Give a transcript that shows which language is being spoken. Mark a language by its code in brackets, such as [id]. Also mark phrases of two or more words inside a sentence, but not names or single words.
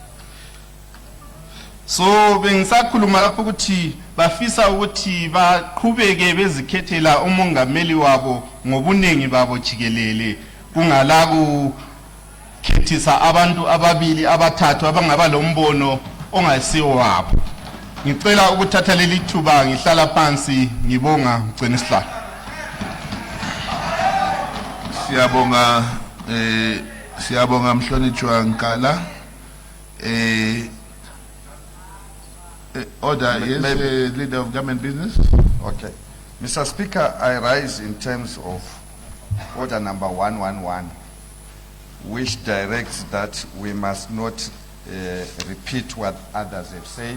[nd] So bengisakhuluma lapho ukuthi bafisa ukuthi baqhubeke bezikhethela umongameli wabo ngobunengi babo jikelele, kungala kukhethisa abantu ababili abathathu abangaba lombono ongasiwo wabo. Ngicela ukuthatha leli thuba ngihlala phansi ngibonga mgcini isihlalo. Siyabonga mhlonitshwa Nkala. [en] Order, yes, leader of government business. Okay. Mr. Speaker, I rise in terms of order number 111, which directs that we must not repeat what others have said.